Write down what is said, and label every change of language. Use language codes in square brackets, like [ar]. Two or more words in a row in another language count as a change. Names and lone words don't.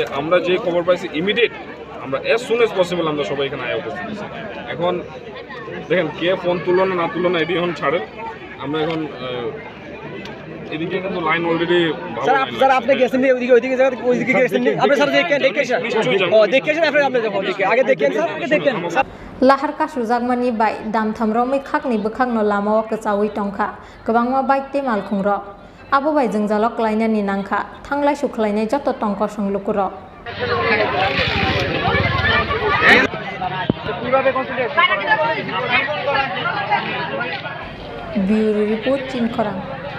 [bn] আমরা যে খবর পাইছি ইমিডিয়েট আমরা [en] as soon as possible [bn] আমরা সবাই এখানে আয়া উপস্থিত আছি। এখন দেখেন কে ফোন তুললো না তুললো না এটি এখন ছাড়েন। আমরা এখন এদিকে কিন্তু [en] line already [bn] স্যার আপনি গেছেন ওইদিকে গেছেন আপনি স্যার দেখেছেন আপনি আগে দেখেন স্যার আগে দেখেন। [trp] Lahar kasu jagmani bai damtham romai khakni bukhangno lamao kchawi tongkha kwbangma bike te malkhungrok abo bai jengjalok klainani nangkha thanglai sukhlainai joto tongko songlukurok [en] Bureau report [trp] Chinkorang